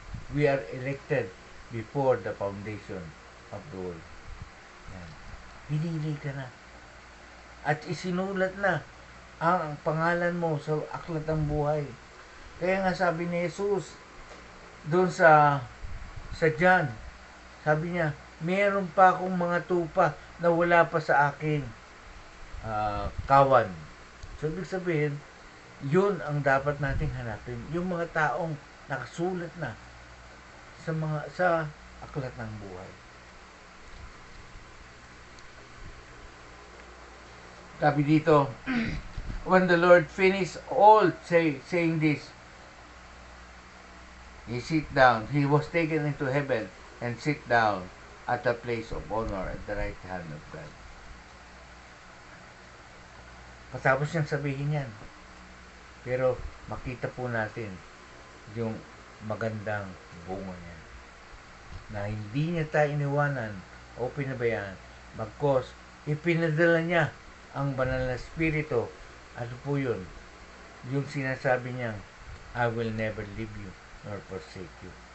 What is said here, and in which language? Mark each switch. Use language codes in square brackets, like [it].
[en] We are elected before the foundation of the world. [tl] Yan. Pinili ka na. At isinulat na ang pangalan mo sa aklat ng buhay. Kaya nga sabi ni Jesus doon sa John, sabi niya, meron pa akong mga tupa na wala pa sa akin kawan. So, ibig sabihin, yun ang dapat nating hanapin. Yung mga taong nakasulat na sa aklat ng buhay. Sabi dito, [en] when the Lord finished all saying this, he was taken into heaven and sit down at the place of honor at the right hand of God. [tl] Patapos niyang sabihin yan. Pero makita po natin yung magandang bunga niya. Na hindi niya tayo iniwanan o pinabayaan. Bagkos, ipinadala niya ang banal na spirito. Ano po yun? Yung sinasabi niyang, [en] I will never leave you nor forsake you.